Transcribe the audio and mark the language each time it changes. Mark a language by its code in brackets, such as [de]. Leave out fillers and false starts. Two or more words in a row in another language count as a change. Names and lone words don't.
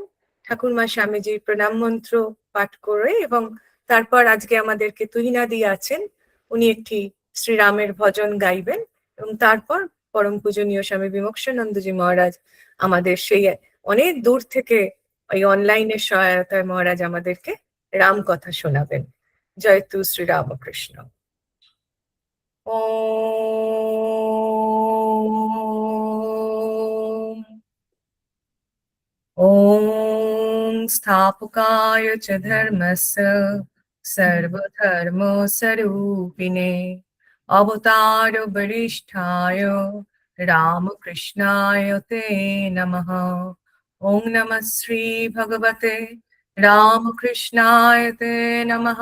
[bn] ঠাকুরমা স্বামীজির প্রণাম মন্ত্র পাঠ করে এবং তারপর আজকে আমাদেরকে তুহিনা দিয়ে আছেন, উনি একটি শ্রীরামের ভজন গাইবেন এবং তারপর পরম পূজনীয় স্বামী বিমোক্ষানন্দজি মহারাজ আমাদের সেই অনেক দূর থেকে ওই অনলাইনের সহায়তায় মহারাজ আমাদেরকে রাম কথা শোনাবেন। [sa] জয় তু শ্রী রামকৃষ্ণ। ওম স্থাপকায় চ ধর্মস্য सर्वधर्मस्वरूपिणे अवतार वरिष्ठाय रामकृष्णाय ते नमः। ओं नमः श्री भगवते रामकृष्णाय ते नमः।